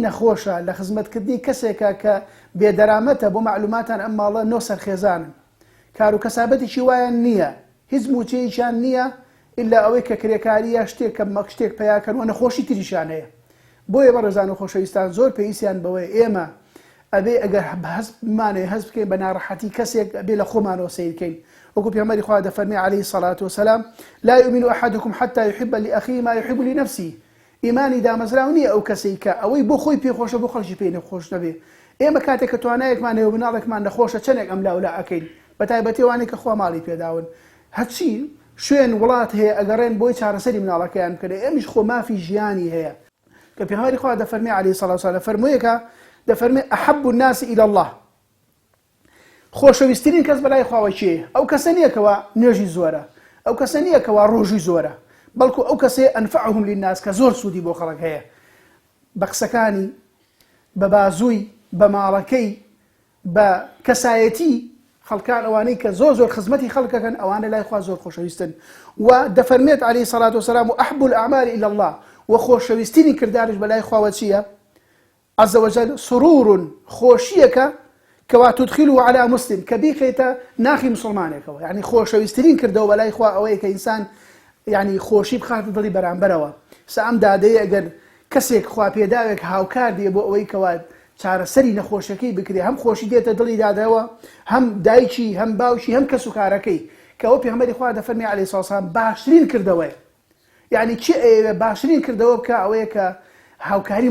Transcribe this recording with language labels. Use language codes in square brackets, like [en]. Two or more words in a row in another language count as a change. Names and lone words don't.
[ckb] نەخۆشە لە خزمەتکردنی کەسێکە کە بێدەرامەتە بۆ معلوماتان ئەم ماڵە نۆ سەرخێزانن کار و کەسابەتێکی وایان نییە هیچ موچەیەکیان نییە ئللا ئەوەی کە کرێکاریە شتێک کە مەک شتێک پەیاکەن و نەخۆشی تریشان هەیە بۆیە بەڕێزان و خۆشەویستان زۆر پێویستیان بەوەی ئێمە ئەبێ ئەگەر هەستمانێ هەست بکەین بە ناڕەحەتی کەسێک ئەبێ لە خۆمانەوە سیر بکەین وەکو پێغەمبەری خوا دەفەرمێ [ar] عەلەیهی سەڵات وسەلام لا يؤمن أحدكم حتى يحب لأخيه ما يحب لنفسه [ckb] ئیمانی دامەزراو نییە ئەو کەسەی کە ئەوەی بۆ خۆی پێخۆشە بۆ خەڵکی پێی نەخۆش نەبێ ئێمە کاتێک کە توانایەکمان هەیە و مناڵێکمان نەخۆشە چەندێک ئەم لاولا ئەکەین بە تایبەتی ئەوانەی کە خوا ماڵی پێداون هەرچی شوێن وڵات هەیە ئەگەڕێن بۆی چارەسەری مناڵەکەیان بکەن ئێمەش خۆ مافی ژیانی هەیە کە پێغەمبەری خوا دەفەرمێ [ar] عەلەیهی سەڵات وسەلام [ckb] فەرموویەکە دەفەرمێ [ar] أحب الناس إلى الله [ckb] خۆشەویستترین کەس بەلای خواوە کێیە ئەو کەسە نییە کەوا نوێژی زۆرە ئەو کەسە نییە کەوا ڕۆژی زۆرە بەڵکو ئەو کەسێ [ar] ئەنفعهم للناس [ckb] کە زۆر سوودی بۆ خەڵک هەیە بە قسەکانی بە بازووی بە ماڵەکەی بە کەسایەتی خەڵکان ئەوانەی کە زۆر خزمەتی خەڵکەکەن ئەوانە لای خوا زۆر خۆشەویستن و دەفەرمێت [ar] عەلەیهی سەڵات وسەلام وأحب الأعمال إلى الله [ckb] وخۆشەویستترین کردارش بەلای خواوە چییە [ar] عز وجل [ckb] سرور خۆشیەکە کەوا [ar] تدخله على مسلم [ckb] کە بیخێتە ناخی مسلمانێکەوە یعنی خۆشەویستترین کردەوە بەلای خوا ئەوەیە کە ئینسان یعنی خۆشی بخاتە دڵی بەرامبەرەوە سا ئەم دادەیە ئەگەر کەسێک خوا پێداوێک هاوکار دێ بۆ ئەوەی کەوا چارەسەری نەخۆشەکەی بکرێ هەم خۆشی دێتە دڵی دادەوە هەم دایکی هەم باوکی هەم کەس و کارەکەی کە ئەو پێغەمبەری خوا دەفەرمێ [ar] عەلەیهی سەڵات وسەلام [ckb] باشترین کردەوەیە یعنی چی باشترین کردەوە بکە ئەوەیە کە هاوکاری